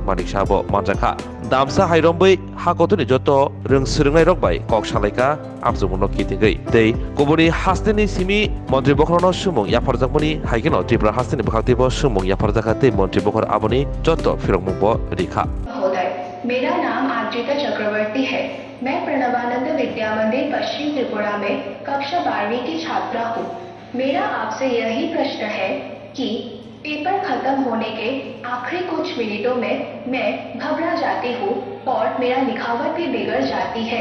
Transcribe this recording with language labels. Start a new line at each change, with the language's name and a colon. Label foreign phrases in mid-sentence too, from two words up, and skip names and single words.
Kok Borok: Manik Shabo Manjaka Damsa Hairombai Hakotuni Joto Rengsringnai Rokbai Kok Shalaika Amzumuno Kitingai Tei Kubuni Hasini Simi Mantri Bokrono Sumung Yaparjakmuni Haigino Tripura Hasini Bhaktibo Sumung Yaparjakate Mantri Bokor Aboni Joto Firongmungbo Rikha
Hindi: मेरा नाम आद्रिता चक्रवर्ती है। मैं प्रणवानंद विद्या मंदिर पश्चिम त्रिपुरा में कक्षा 12वीं की छात्रा हूँ। मेरा आपसे यही प्रश्न है कि पेपर खत्म होने के आखिरी कुछ मिनटों में मैं घबरा जाती हूँ और मेरा लिखावट भी बिगड़ जाती है।